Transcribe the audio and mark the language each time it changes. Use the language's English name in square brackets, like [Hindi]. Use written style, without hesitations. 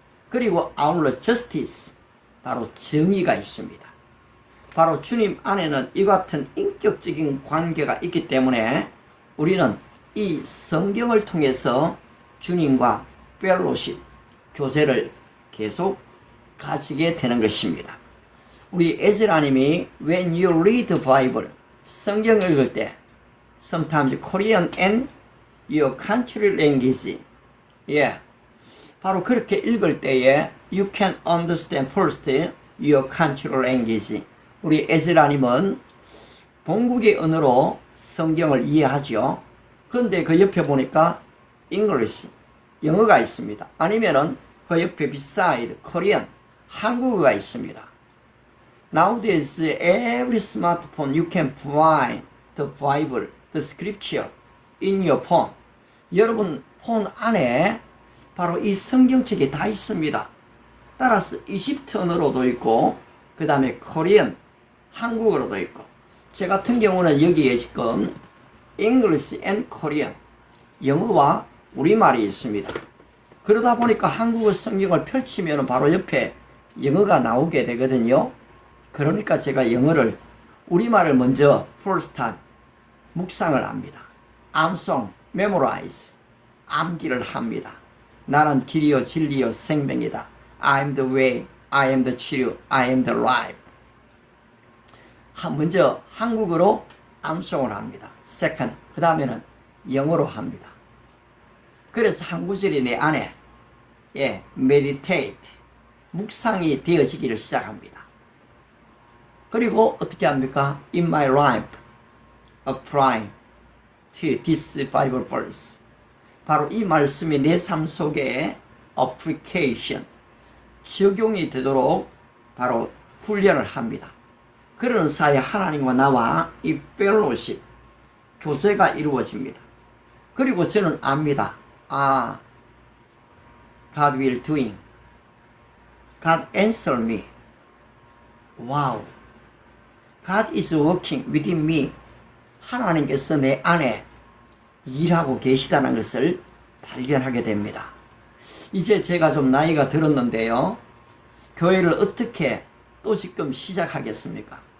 [Korean] 그리고 아울러 justice, 바로 정의가 있습니다. 바로 주님 안에는 이 같은 인격적인 관계가 있기 때문에 우리는 이 성경을 통해서 주님과 펠로십, 교제를 계속 가지게 되는 것입니다. 우리 에즈라님이 [English] When you read the Bible, [Korean] 성경을 읽을 때 [English] sometimes Korean and your country language, [Korean] 바로 그렇게 읽을 때에 [English] you can understand first your country language. [Korean] 우리 에즈라님은 본국의 언어로 성경을 이해하죠. 그런데 그 옆에 보니까 English, 영어가 있습니다. 아니면은 그 옆에 [English] beside Korean, [Korean] 한국어가 있습니다. [English] Nowadays, every smartphone you can find the Bible, the scripture in your phone. [Korean] 여러분 폰 안에 바로 이 성경책이 다 있습니다. 따라서 이집트 언어로도 있고 그 다음에 코리안, 한국어로도 있고 제 같은 경우는 여기에 지금 [English] English and Korean, [Korean] 영어와 우리말이 있습니다. 그러다 보니까 한국어 성경을 펼치면 바로 옆에 영어가 나오게 되거든요. 그러니까 제가 영어를 우리말을 먼저 [English] first time [Korean] 묵상을 합니다. 암송, memorize, 암기를 합니다. 나는 길이요 진리요 생명이다. [English] I am the way, I am the truth, I am the life. [Korean] 먼저 한국어로 암송을 합니다. second, 그 다음에는 영어로 합니다. 그래서 한 구절이 내 안에 meditate, 묵상이 되어지기를 시작합니다. 그리고 어떻게 합니까? [English] In my life, apply to this Bible verse. [Korean] 바로 이 말씀이 내 삶 속에 application, 적용이 되도록 바로 훈련을 합니다. 그런 사이에 하나님과 나와 이 fellowship, 교제가 이루어집니다. 그리고 저는 압니다. [English] God will doing. God answer me. Wow. God is working within me. [Korean] 하나님께서 내 안에 일하고 계시다는 것을 발견하게 됩니다. 이제 제가 좀 나이가 들었는데요. 교회를 어떻게 또 지금 시작하겠습니까?